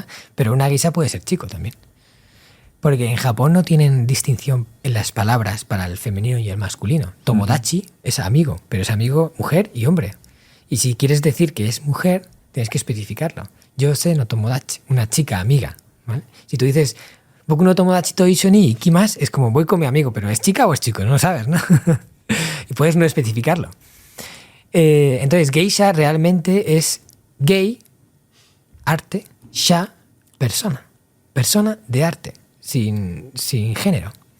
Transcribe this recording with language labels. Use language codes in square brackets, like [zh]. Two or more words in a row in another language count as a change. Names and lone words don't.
[es] Pero una geisha puede ser chico también. Porque en Japón no tienen distinción en las palabras para el femenino y el masculino. Tomodachi es amigo, pero es amigo mujer y hombre. Y si quieres decir que es mujer, tienes que especificarlo. [ja] 女性の友達, [es] una chica amiga, ¿vale? Si tú dices, [ja] 僕の友達と一緒に行きます, [es] es como voy con mi amigo, pero ¿es chica o es chico? No lo sabes, ¿no? Y puedes no especificarlo. Entonces, geisha realmente es gei, arte, sha, persona. Persona de arte. Sin género.